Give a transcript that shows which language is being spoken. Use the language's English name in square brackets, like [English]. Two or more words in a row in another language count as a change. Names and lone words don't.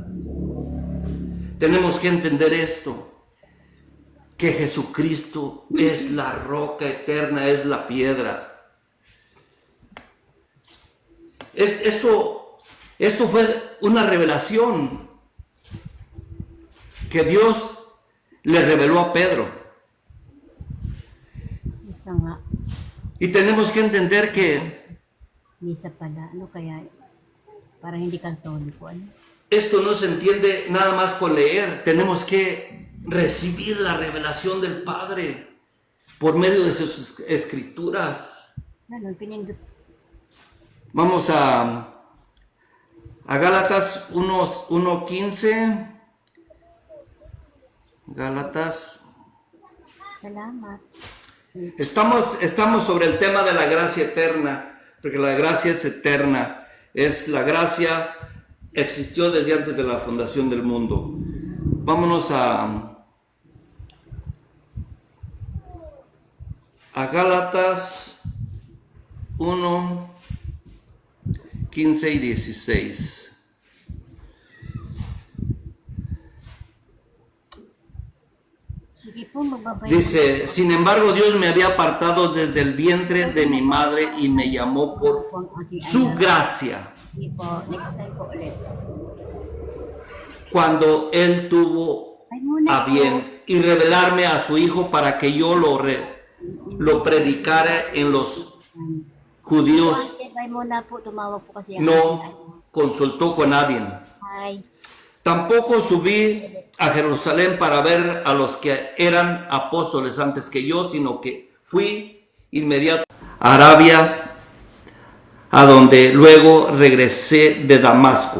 [Spanish] Tenemos que entender esto, que Jesucristo es la roca eterna, es la piedra. Esto fue una revelación que Dios le reveló a Pedro. [Filipino] Isa nga. [Spanish] Y tenemos que entender que [Filipino] Misa pala. Ano kaya? Para hindi katoliko. Ano? [Spanish] esto no se entiende nada más con leer. Tenemos que recibir la revelación del Padre por medio de sus escrituras. [Filipino] Ano, pinindot. [Spanish] Vamos a Gálatas 1:15. Gálatas. [Filipino] Salamat. [Spanish] Estamos sobre el tema de la gracia eterna, porque la gracia es eterna. Es la gracia, existió desde antes de la fundación del mundo. Vámonos a Gálatas 1:15 y 16. [Filipino] Sige po, magbabay. [Spanish] Dice, sin embargo, Dios me había apartado desde el vientre de mi madre y me llamó por su gracia. [Filipino] Sige po, [English] next time [Filipino] po ulit. [Spanish] Cuando Él tuvo [Filipino] Ay, muna [Spanish] a bien y revelarme a su Hijo para que yo lo predicara en los judíos, [Filipino] Ay, muna po, tumawag po kasi. [Spanish] no consultó con nadie. Ay. Tampoco subí a Jerusalén para ver a los que eran apóstoles antes que yo, sino que fui inmediato a Arabia, a donde luego regresé de Damasco.